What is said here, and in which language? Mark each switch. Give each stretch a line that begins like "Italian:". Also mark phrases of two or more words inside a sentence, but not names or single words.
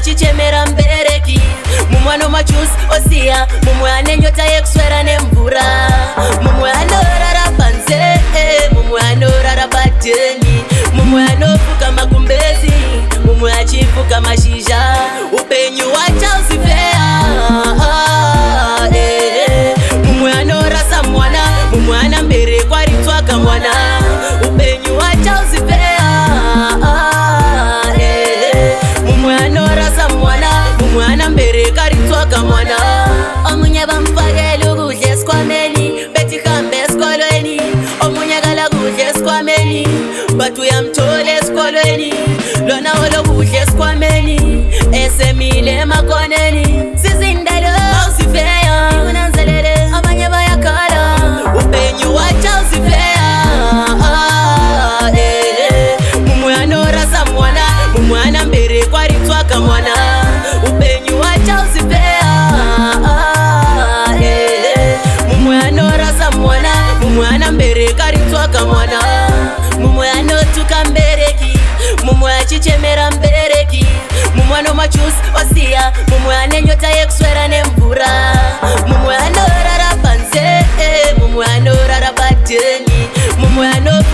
Shona: chichemera mbereki mumwana machusi osia mumwana nyota yekuswera nemvura mumwana rara panze mumwana rara pateni mumwana fuka makumbezi mumwana chifuka mashizha upenyu wacha usifea mumwana rasa mwana mumwana mbere kwa ritwaka mwana upenyu wacha usifea mumwana rasa mwana mumwana mbere karitwaka mwana
North Ndebele: omunye bamfakela ukudla esikhwameni bethi hambe esikolweni omunye kala kudla esikhwameni bathi uyamthola esikolweni lona olokudla esikhwameni esemile emakoneni sizindalo awusifeya unanzelele abanye bayakhala
Shona: upenyu wacha usifeya mumwana rasa mwana mumwana mbere kwa ritwaka mwana upenyu wacha usifea mumwana rasa mwana mumwana mbere karitwaka mwana mumwana tukambereki mumwana chichemera mbereki mumwana machusi osia mumwana nyota yekuswera nemvura mumwana rara panze mumwana rara pateni mumwana